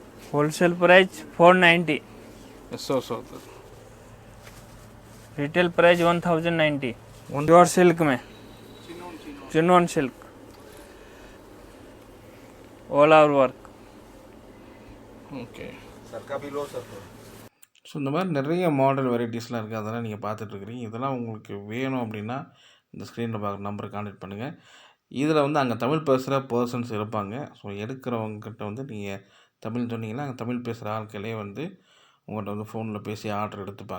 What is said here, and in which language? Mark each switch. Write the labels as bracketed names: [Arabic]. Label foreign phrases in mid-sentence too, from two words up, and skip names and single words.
[English] wholesale price 490, ஸோ ஸோ retail price 1090, pure silk में, chinon silk, all over work. [Tamil] ஓகே ஸோ இந்த மாதிரி நிறைய மாடல் வெரைட்டிஸ்லாம் இருக்குது, அதெல்லாம் நீங்கள் பார்த்துட்ருக்குறீங்க. இதெல்லாம் உங்களுக்கு வேணும் அப்படின்னா இந்த ஸ்க்ரீனில் பார்க்குற நம்பருக்கு கான்டெக்ட் பண்ணுங்கள். இதில் வந்து அங்கே தமிழ் பேசுகிற பர்சன்ஸ் இருப்பாங்க. ஸோ எடுக்கிறவங்ககிட்ட வந்து நீங்கள் தமிழ் சொன்னீங்கன்னா அங்கே தமிழ் பேசுகிற ஆட்களே வந்து உங்கள்கிட்ட வந்து ஃபோனில் பேசி ஆர்டர் எடுத்துப்பாங்க.